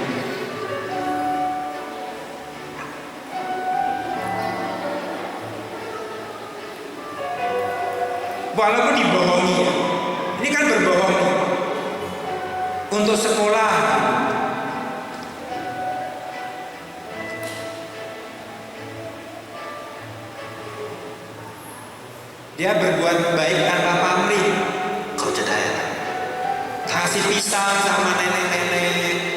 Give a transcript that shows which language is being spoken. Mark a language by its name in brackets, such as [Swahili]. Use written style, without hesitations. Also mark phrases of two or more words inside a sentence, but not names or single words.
[Indonesian] Walaupun dibohongi ya. Ini kan berbohong untuk sekolah. Dia berbuat baik tanpa pamrih. [Thai] เขาจะได้อะไร [Indonesian] Kasih pisang sama nenek-nenek.